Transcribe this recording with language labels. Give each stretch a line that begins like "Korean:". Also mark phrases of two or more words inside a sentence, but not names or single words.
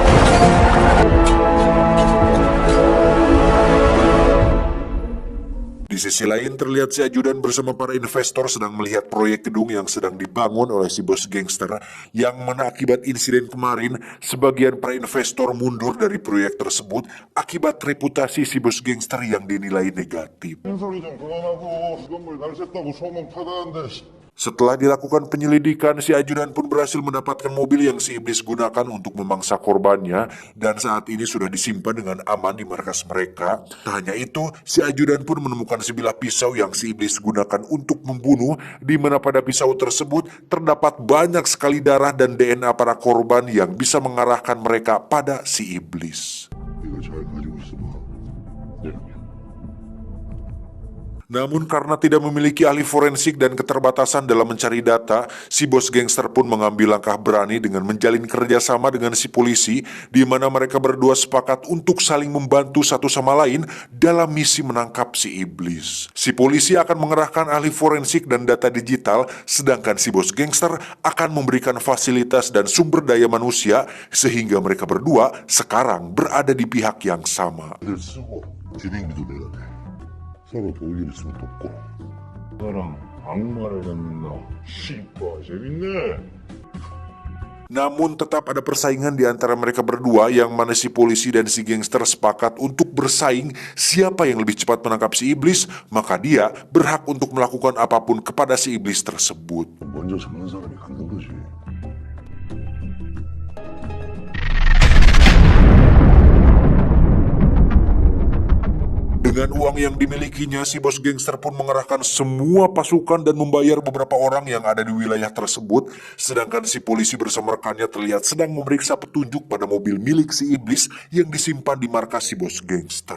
Indonesian: Di Di sisi lain terlihat si ajudan bersama para investor sedang melihat proyek gedung yang sedang dibangun oleh si bos gangster, yang mana akibat insiden kemarin sebagian para investor mundur dari proyek tersebut akibat reputasi si bos gangster yang dinilai negatif.
Korean: 소리 좀 그만하고 건물 날샜다고 소문 파다는데.
Indonesian: Setelah dilakukan penyelidikan, si ajudan pun berhasil mendapatkan mobil yang si iblis gunakan untuk memangsa korbannya dan saat ini sudah disimpan dengan aman di markas mereka. Tak hanya itu, si ajudan pun menemukan sebilah pisau yang si iblis gunakan untuk membunuh, di mana pada pisau tersebut terdapat banyak sekali darah dan DNA para korban yang bisa mengarahkan mereka pada si iblis.
Korean: 이거 잘 가지고 있어봐. 네.
Indonesian: Namun karena tidak memiliki ahli forensik dan keterbatasan dalam mencari data, si bos gangster pun mengambil langkah berani dengan menjalin kerjasama dengan si polisi, di mana mereka berdua sepakat untuk saling membantu satu sama lain dalam misi menangkap si iblis. Si polisi akan mengerahkan ahli forensik dan data digital, sedangkan si bos gangster akan memberikan fasilitas dan sumber daya manusia, sehingga mereka berdua sekarang berada di pihak yang sama.
Korean: 애들 쓰고 진행비도 내가 내. 서로 도울 일 있으면 돕고. 나랑 악마를 잡는다. 씨발 재밌네.
Indonesian: Namun tetap ada persaingan di antara mereka berdua, yang mana si polisi dan si gangster sepakat untuk bersaing siapa yang lebih cepat menangkap si iblis, maka dia berhak untuk melakukan apapun kepada si iblis tersebut.
Korean: 먼저 잡는 사람이 갖는 거지.
Indonesian: Dengan uang yang dimilikinya, si bos gangster pun mengerahkan semua pasukan dan membayar beberapa orang yang ada di wilayah tersebut, sedangkan si polisi bersama rekannya terlihat sedang memeriksa petunjuk pada mobil milik si iblis yang disimpan di markas si bos gangster.